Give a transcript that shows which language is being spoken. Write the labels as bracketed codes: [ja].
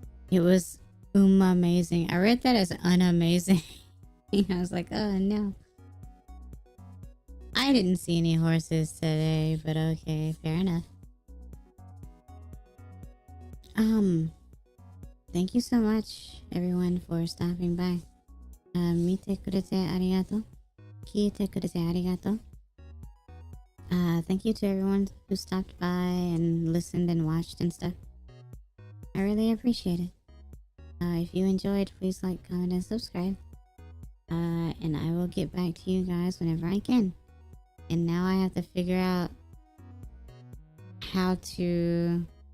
[en] It was amazing. I read that as unamazing. I was like, oh no. I didn't see any horses today, but okay, fair enough. Thank you so much, everyone, for stopping by. [ja] 見てくれてありがとう。聞いてくれてありがとう。 [en] Thank you to everyone who stopped by and listened and watched and stuff. I really appreciate it. If you enjoyed, please like, comment, and subscribe. And I will get back to you guys whenever I can. And now I have to figure out how to...